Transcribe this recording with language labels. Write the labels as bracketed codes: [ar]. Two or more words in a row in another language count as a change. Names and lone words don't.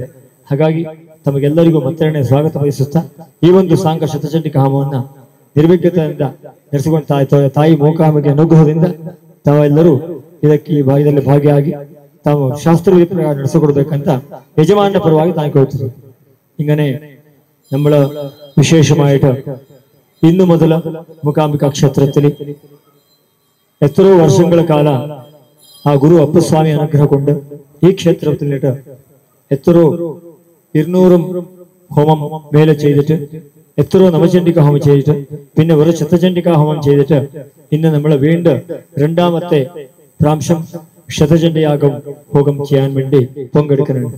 [kn] ಹಾಗಾಗಿ ತಮಗೆಲ್ಲರಿಗೂ ಮತ್ತೊಮ್ಮೆ ಸ್ವಾಗತ ಬಯಸುತ್ತಾ ಈ ಒಂದು ಸಾಂಗ ಶತಚಂಡಿಕಾ ಹೋಮವನ್ನ ನಿರ್ವಿಘ್ನತೆಯಿಂದ ನಡೆಸಿಕೊಂಡ ತಾಯಿ ಮೂಕಾಂಬಿಕೆ ಅನುಗ್ರಹದಿಂದ ತಾವೆಲ್ಲರೂ ಇದಕ್ಕೆ ಈ ಭಾಗದಲ್ಲಿ ಭಾಗಿಯಾಗಿ ತಾವು ಶಾಸ್ತ್ರವಿಧಿ ಪ್ರಕಾರ ನಡೆಸಿಕೊಡ್ಬೇಕಂತ ಯಜಮಾನ ಪರವಾಗಿ ತಾನು ಕೇಳ್ತಿದ್ವಿ. [ml] ಹಿಂಗನೆ നമ്മള് വിശേഷമായിട്ട് ഇന്നു മുതൽ മൂകാംബിക ക്ഷേത്രത്തിൽ എത്രയോ വർഷങ്ങളെ കാല ആ ഗുരു അപ്പസ്വാമി അനുഗ്രഹം കൊണ്ട് ഈ ക്ഷേത്രത്തിലിട്ട് എത്രയോ 200 ഹോമം മേലെ ചെയ്തിട്ട്, എത്രയോ നവചണ്ഡിക ഹോമം ചെയ്തിട്ട്, പിന്നെ ഒരു ശതചണ്ഡിക ഹോമം ചെയ്തിട്ട് ഇന്ന് നമ്മൾ വീണ്ടും 2ാമത്തെ പ്രാവശ്യം ശതചണ്ഡിയാഗം ഹോമം ചെയ്യാൻ വേണ്ടി പങ്കെടുക്കുന്നുണ്ട്.